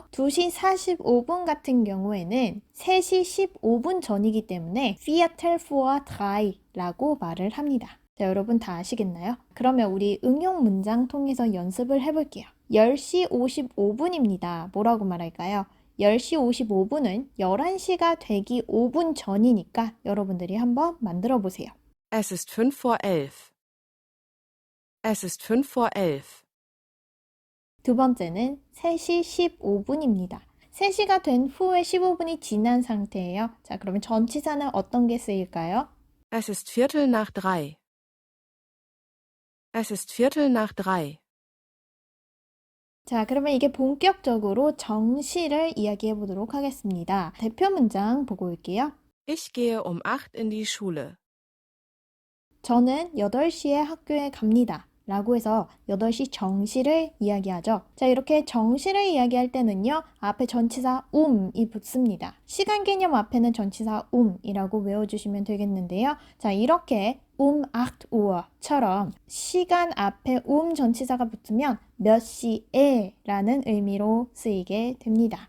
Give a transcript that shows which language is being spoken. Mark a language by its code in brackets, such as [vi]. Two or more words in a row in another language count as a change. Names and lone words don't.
[ko] 2시 45분 같은 경우에는 3시 15분 전이기 때문에 [de] Viertel vor 3 [ko] 라고 말을 합니다. 자, 여러분 다 아시겠나요? 그러면 우리 응용 문장 통해서 연습을 해볼게요. 10시 55분입니다. 뭐라고 말할까요? 10시 55분은 11시가 되기 5분 전이니까 여러분들이 한번 만들어 보세요. [de] Es ist 5 vor 11. Es ist 5 vor 11. [ko] 두 번째는 3시 15분입니다. 3시가 된 후에 15분이 지난 상태예요. 자, 그러면 전치사는 어떤 게 쓰일까요? [de] Es ist Viertel nach drei. Es ist Viertel nach drei. [ko] 자, 그러면 이게 본격적으로 정시를 이야기해 보도록 하겠습니다. 대표 문장 보고 올게요. [de] Ich gehe um 8 in die Schule. [ko] 저는 8시에 학교에 갑니다. 라고 해서 8시 정시를 이야기하죠. 자, 이렇게 정시를 이야기할 때는요. 앞에 전치사 이 붙습니다. 시간 개념 앞에는 전치사 이라고 외워주시면 되겠는데요. 자, 이렇게 8 Uhr처럼 시간 앞에 전치사가 붙으면 몇 시에 라는 의미로 쓰이게 됩니다.